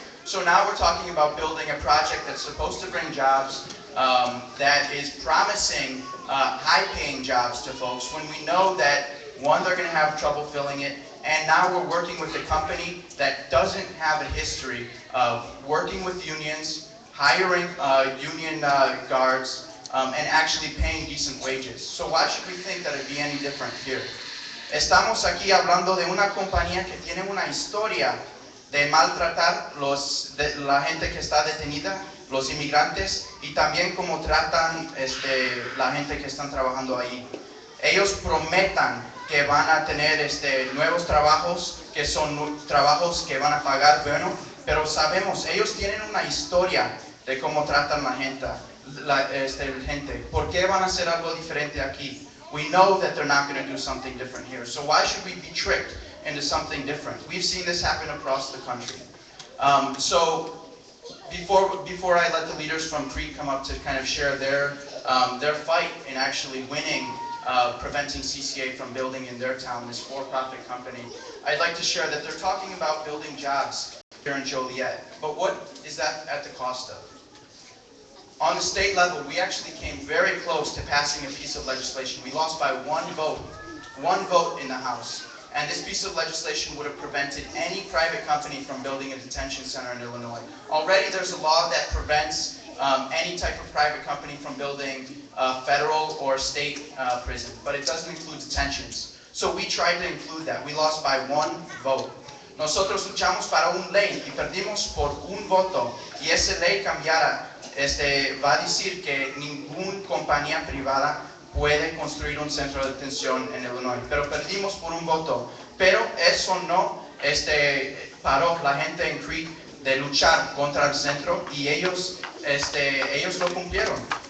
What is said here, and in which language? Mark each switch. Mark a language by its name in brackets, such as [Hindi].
[English] So now we're talking about building a project that's supposed to bring jobs, that is promising high-paying jobs to folks when we know that, one, they're going to have trouble filling it, and now we're working with a company that doesn't have a history of working with unions, hiring union guards, and actually paying decent wages. So why should we think that it'd be any different here? [Spanish] Estamos aquí hablando de una compañía que tiene una historia de maltratar la gente que está detenida, los inmigrantes, y también cómo tratan la gente que están trabajando ahí. Ellos prometan que van a tener nuevos trabajos, que son trabajos que van a pagar bueno, pero sabemos, ellos tienen una historia de cómo tratan la gente? ¿Por qué van a hacer algo diferente aquí? [English] We know that they're not going to do something different here. So why should we be tricked into something different? We've seen this happen across the country. So before I let the leaders from Crete come up to kind of share their fight in actually winning, preventing CCA from building in their town, this for-profit company, I'd like to share that they're talking about building jobs here in Joliet. But what is that at the cost of? On the state level, we actually came very close to passing a piece of legislation. We lost by one vote in the House. And this piece of legislation would have prevented any private company from building a detention center in Illinois. Already there's a law that prevents any type of private company from building a federal or state prison, but it doesn't include detentions. So we tried to include that. We lost by one vote. [Spanish] Nosotros luchamos para una ley y perdimos por un voto. Y esa ley cambiara, va a decir que ninguna compañía privada puede construir un centro de detención en Illinois. Pero perdimos por un voto. Pero eso no paró la gente en Crete de luchar contra el centro y ellos lo cumplieron.